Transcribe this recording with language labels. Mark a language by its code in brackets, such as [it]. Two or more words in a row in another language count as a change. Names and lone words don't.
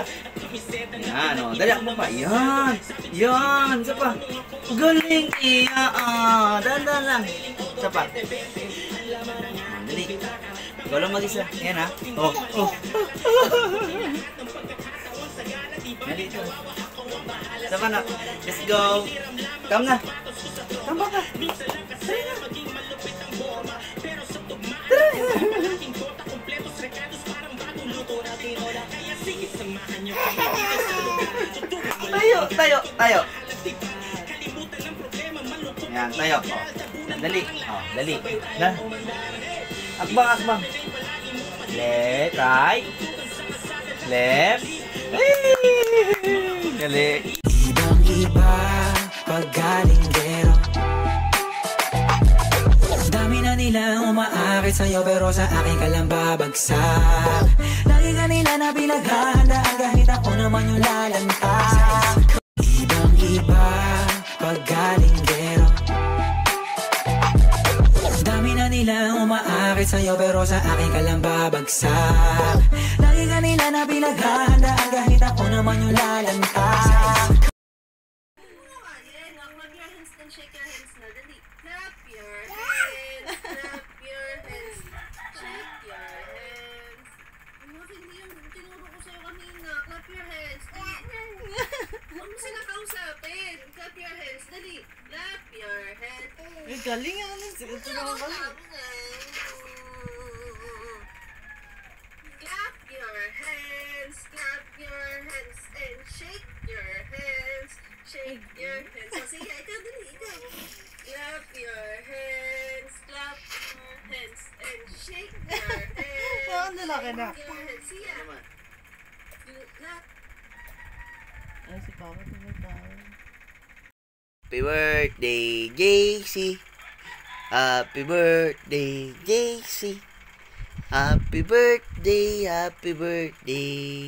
[tl] Yan, o. Dali, ako pa. Yan. Isa pa. Galing, Tia. Dahan lang. Isa pa. Dali. Ikaw lang mag-isa. Yan, ha. Oh. Dali, ito. Isa pa na. [en] Let's go. Come na. [tl] Come ka. Tayo. Yan, tayo. Dali. Dali. Akbang. [en] Left, right. Left. [tl] Dali. Ibang-iba pag galinggero. Dami na nilang umaakit sa'yo pero sa akin ka lang babagsak. Lagi ka nila na pinaghahandaan kahit ako naman yung lalantak. Ibang-iba pag galinggero. Dami na nilang umaakit sa'yo pero sa akin ka lang babagsak. Lagi ka nila na pinaghahandaan kahit ako naman yung lalantak. [en] Shake your hands [tl] na, dali. [en] Clap your hands, shake your hands. [tl] Ano, hindi yung tinuro ko sa'yo kanina. [en] Clap your hands. [tl] Huwag mo sila kausapin. [en] Clap your hands, dali. Clap your hands. [tl] Ay, galing yan. [en] Clap your hands, and shake your hands. Shake your hands. So, [tl] sige, ikaw dali, ikaw. [en] Clap your hands, and shake your hands. [tl] Saan lalaki na? [en] Shake your hands. [tl] Siya. Clap. Ay, si Papa tumatawa. [en] Happy birthday, JC. Happy birthday, JC. Happy birthday, happy birthday.